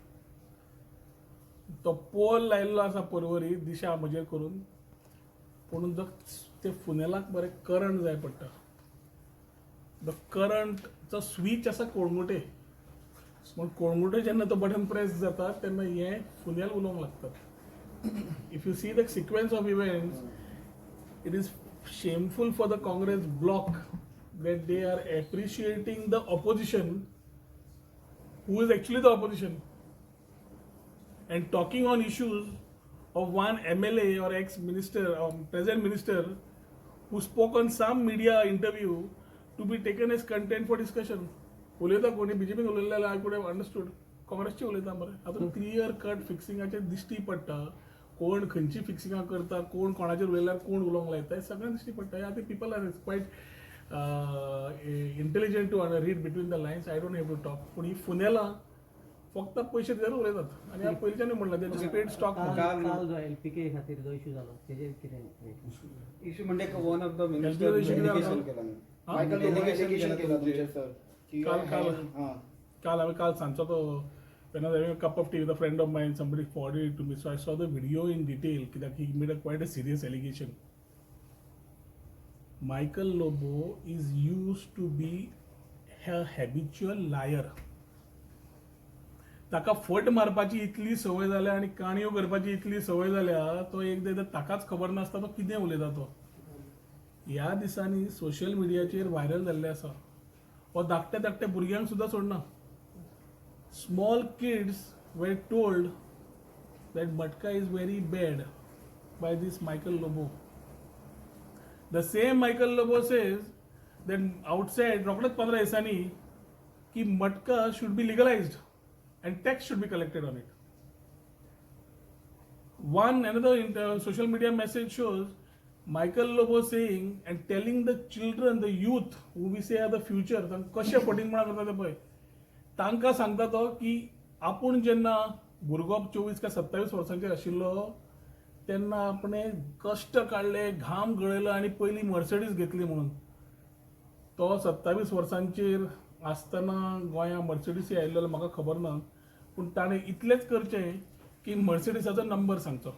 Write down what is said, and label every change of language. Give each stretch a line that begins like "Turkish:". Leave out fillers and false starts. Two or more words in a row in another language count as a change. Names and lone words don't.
Konkani: तो पोल लायिल्लो आसा परवरी दिशा म्हजेर करून, पूण जो ते फुनेलाक बरें करंट जाय पडटा. द करंटचो स्विच आसा कोळंगुटे, पूण कोळंगुटे जेन्ना तो बटन प्रेस जाता तेन्ना हे फुनेल उलोवंक लागतात.
English: If you see the sequence of events, it is shameful for the Congress bloc that they are appreciating the opposition who is actually the opposition and talking on issues of one MLA or ex-minister or present minister who spoke on some media interview to be taken as content for discussion.
Konkani: उलयता कोणी BJP उलयलें
English: I could have understood.
Konkani: काँग्रेसचे उलयता मरे. आतां
English: clear cut
Konkani: फिक्सिंगाचेर दिश्टी पडटा कोण खंयची फिक्सिंगां करता, कोण कोणाचेर उलयल्यार कोण उलोवंक लायता, हें सगळें दिश्टी पडटा.
English: I think people are quite intelligent to read between the lines. I don't have to talk.
Konkani: पूण ही फुनेलां फक्त पयशे दिल्यार उलयतात आनी हांव पयलींच्यानूय म्हणलां तेजे
English: paid stock.
Konkani: काल जो LPK खातीर जो इशू जालो तेजेर कितें
English: इशू म्हणजे one of the
Konkani: मिनिस्टर डेलिगेशन केला मायकल डेलिगेशन केला तुमचे सर की काल हांवें काल सांजचो तो
English: when I was having a cup of tea with a friend of mine, somebody forwarded it to me, so I saw the video in detail that he made quite a serious allegation. Michael Lobo is used to be a habitual liar.
Konkani: ताका फट मारपाची इतली संवय जाल्या आनी काणयो करपाची इतली संवय जाल्या तो एकदां ताकाच खबर नासता तो कितें उलयता तो. ह्या दिसांनी सोशल मिडियाचेर व्हायरल जाल्लें आसा. हो धाकट्या धाकट्या भुरग्यांक सुद्दां सोडना.
English: Small kids were told that Matka is very bad by this Michael Lobo. The same Michael Lobo says that outside
Konkani: रोखडेच 15 दिसांनी की
English: Matka should be legalized and tax should be collected on it. Another social media message shows Michael Lobo saying and telling the children, the youth who we say are the future,
Konkani: कशे फटींग म्हणा करता ते पळय, तांकां सांगता तो की आपूण जेन्ना भुरगो 24 काय 27 वर्सांचेर आशिल्लो तेन्ना आपणें कश्ट काडले, घाम गळयलो आनी पयलीं मर्सिडीज घेतली म्हणून. तो 27 वर्सांचेर आसतना गोंयांत मर्सिडीज आयिल्लो म्हाका खबर ना, पूण ताणें इतलेंच करचें की मर्सिडीसाचो नंबर सांगचो.